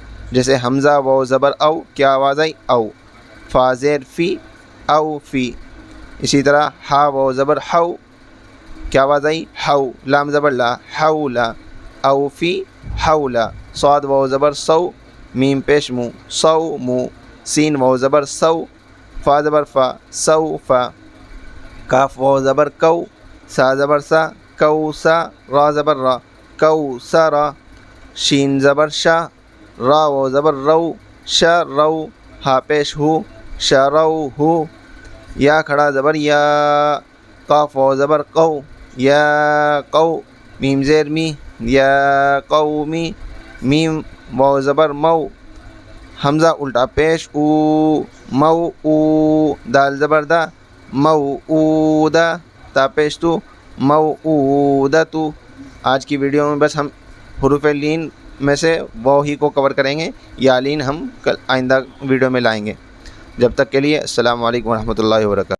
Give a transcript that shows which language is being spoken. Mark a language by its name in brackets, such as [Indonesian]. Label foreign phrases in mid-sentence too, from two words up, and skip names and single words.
[Urdu] جیسے حمزہ واو زبر او، کیا آواز آئی؟ او۔ فا زیر فی، او فی۔ اسی طرح ہا واو زبر ہو، کیا آواز آئی؟ ہو۔ لام زبر لا، حولا، او فی حولا۔ صاد واو زبر سو، میم پیش مو، سو مو۔ سین واو زبر سو، فا زبر فا، سو فا۔ کاف واو زبر کو، سا زبر سا، کو سا۔ را زبر را، کو سا را۔ شین زبر شا، را واو زبر رو، شا رو۔ ہا پیش ہو، شا رو ہو۔ یا کھڑا زبر یا، قاف واو زبر قو، یا قو۔ میم زیر می، یا قومی۔ میم واو زبر مو، حمزہ الٹا پیش او، مو او۔ دال زبر دا، مو او دا۔ تا پیش تو، مو او دا تو۔ آج کی ویڈیو میں بس ہم حروف لین میں سے واو ہی کو کور کریں گے، یا لین ہم آئندہ ویڈیو میں لائیں گے۔ جب تک کے لیے السلام علیکم ورحمۃ اللہ وبرکاتہ۔